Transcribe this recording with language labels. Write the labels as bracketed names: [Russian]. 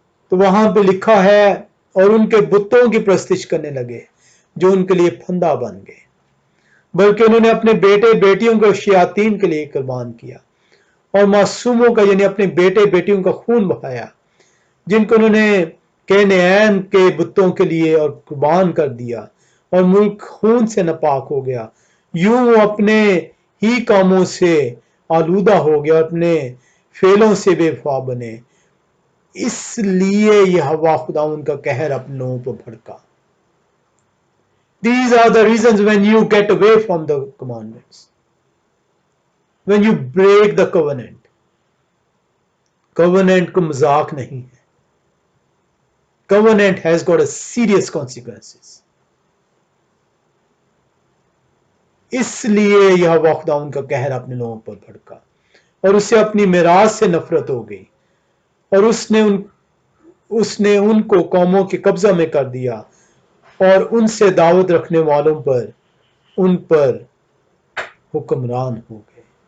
[Urdu] تو وہاں پہ لکھا ہے اور ان کے بتوں کی پرستش کرنے لگے جو ان کے لیے پھندا بن گئے، بلکہ انہوں نے اپنے بیٹے بیٹیوں کو شیاطین کے لیے قربان کیا اور معصوموں کا یعنی اپنے بیٹے بیٹیوں کا خون بہایا جن کو انہوں نے کینعان کے بتوں کے لیے اور قربان کر دیا، اور ملک خون سے ناپاک ہو گیا. یوں وہ اپنے ہی کاموں سے آلودہ ہو گیا، اپنے فعلوں سے بے وفا بنے، اس لیے یہوہ خدا ان کا قہر اپنے لوگوں پر بھڑکا. [English] These are the reasons when you get away from the commandments, when you break the covenant. [Urdu] Covenant کو مذاق نہیں ہے. [English] Covenant has got a serious consequences. [Urdu] اس لیے یہوہ خدا ان کا قہر اپنے لوگوں پر بھڑکا اور اسے اپنی میراث سے نفرت ہو گئی، اور اس نے ان کو قوموں کے قبضہ میں کر دیا اور ان سے دعوت رکھنے والوں پر ان پر حکمران ہو گئے.